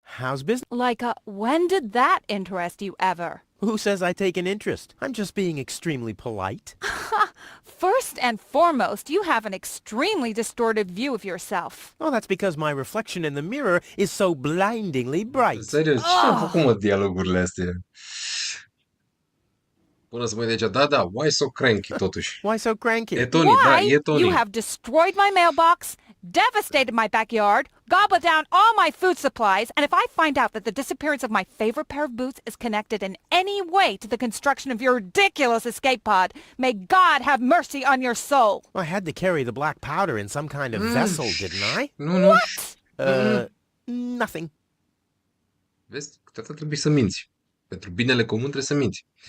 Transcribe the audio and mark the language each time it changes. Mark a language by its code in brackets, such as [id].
[en] How's business? Like, when did that interest you ever? Who says I take an interest? I'm just being extremely polite. First and foremost, you have an extremely distorted view of yourself. Oh, that's because my reflection in the mirror is so blindingly bright. [ro] Serios, cine a făcut, mă, dialogurile astea? Până să mă uit aici, da, [en] why so cranky, [ro] totuși? [en] Why so cranky? [ro] E Tony, da, [en] Why? [ro] e Tony. [en] You have destroyed my mailbox, devastated my backyard, gobbled down all my food supplies, and if I find out that the disappearance of my favorite pair of boots is connected in any way to the construction of your ridiculous escape pod, may God have mercy on your soul. I had to carry the black powder in some kind of vessel, didn't I? [ro] Nu. [en] What? Nothing. [ro] Vezi, câteodată trebuie să minți. Pentru binele comun trebuie să minți.